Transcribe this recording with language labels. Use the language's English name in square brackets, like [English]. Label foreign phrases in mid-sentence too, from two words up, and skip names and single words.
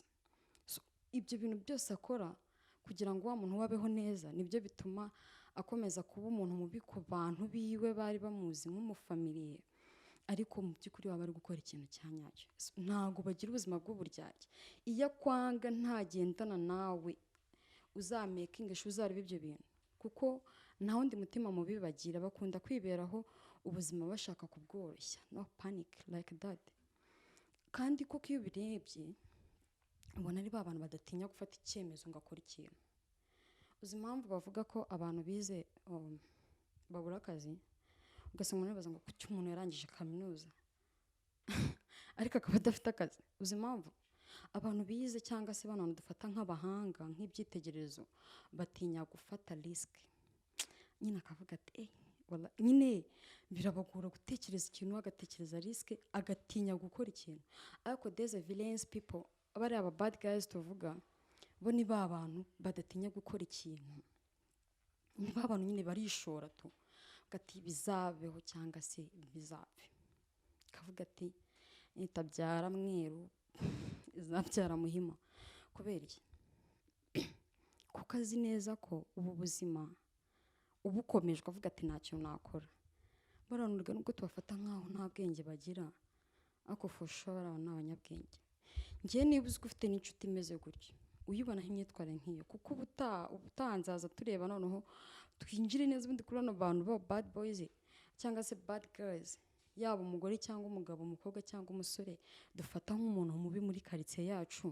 [Kinyarwanda] So, ibyo bintu byose akora kugira ngo wa muntu wabeho neza, nibyo bituma akomeza kuba umuntu mubi ku bantu biwe bari bamuzi nk'umufamiliye, ariko mu by'ukuri waba ari gukora ikintu cya nyacyo. Ntabwo bagira ubuzima bw'uburyarya. Iyo akwanga ntagendana nawe, uzamekinga uzareba ibyo bintu, kuko nta wundi mutima mubi bagira, bakunda kwiberaho ubuzima bashaka kubworoshya, no [English] panic like that. [Kinyarwanda] Kandi koko iyo ubirebye ubona ari ba bantu badatinya gufata icyemezo ngo akore ikintu. Uzi impamvu bavuga ko abantu bize babura akazi, ugasanga umuntu baza ngo kuki umuntu yarangije kaminuza ariko akaba adafite akazi. Uzi impamvu abantu bize cyangwa se bantu dufata nk'abahanga nk'ibyitegererezo batinya gufata risk, nyine akavuga ati nyine birabagora gutekereza ikintu, agatekereza risk, agatinya gukora ikintu. [English] Ariko there's a villains people, [Kinyarwanda] abari aba [English] bad guys [Kinyarwanda] tuvuga, bo ni ba bantu badatinya gukora ikintu, ni ba bantu nyine barishora tu, gati bizabeho cyangwa se bizapfe, kavuga ati nitabyara mweru izabyara muhima. Kubera iki? Kuko azi neza ko ubu buzima ubukomeje avuga ati ntacyo nakora. Baranurwa nubwo tubafata nkaho nta bwenge bagira, ariko [English] for sure [Kinyarwanda] abantu ni abanyabwenge. Ngiye niba uzi ko ufite n'inshuti imeze gutyo, uyibona nk'imyitwarire nk'iyo, kuko ubutanzaza tureba noneho twinjire neza ubundi kuri bano bantu ba [English] bad boys [Kinyarwanda] cyangwa se [English] bad girls, [Kinyarwanda] yaba umugore cyangwa umugabo, umukobwa cyangwa umusore, dufata nk'umuntu mubi muri quartier yacu.